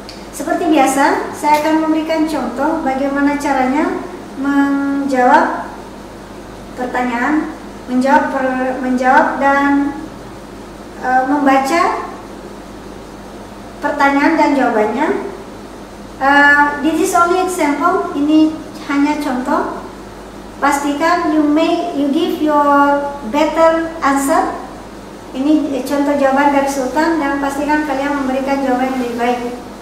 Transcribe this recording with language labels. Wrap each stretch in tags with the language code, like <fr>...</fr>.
<id>Seperti biasa, saya akan memberikan contoh bagaimana caranya menjawab pertanyaan, menjawab dan membaca pertanyaan dan jawabannya.</id> <en>This is only example.</en> <id>Ini hanya contoh. Pastikan</id> <en>you give your better answer.</en> <id>Ini contoh jawaban dari Sultan dan pastikan kalian memberikan jawaban yang lebih baik.</id>